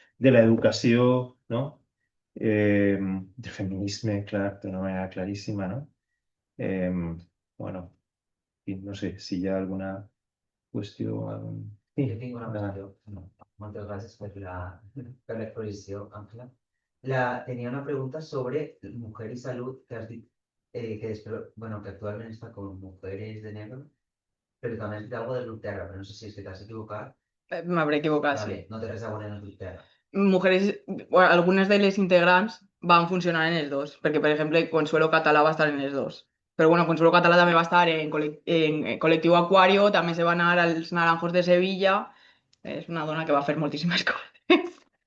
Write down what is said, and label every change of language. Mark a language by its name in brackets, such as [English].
[Catalan] De l'educació, no? De feminisme, clar, d'una manera claríssima, no? Eh, bueno, no sé si hi ha alguna qüestió. Sí, Jo tinc una endavant. qüestió. Moltes gràcies per la exposició, Àngela. [Spanish] Tenía una pregunta sobre mujer y salud, que has dicho que, bueno, que actualmente está con mujeres de negro, pero también has dicho algo de Lutera, pero no sé si es que te has equivocado. Me habré equivocado, sí. [Catalan] Vale, no te res a veure en Lutera. Mujeres, bueno, algunes de les integrants van funcionar en els dos, perquè, per exemple, Consuelo Català va estar en els dos. Però, bueno, Consuelo Català també va estar en Col·lectiu Acuario, també se va anar als Naranjos de Sevilla. És una dona que va fer moltíssimes coses.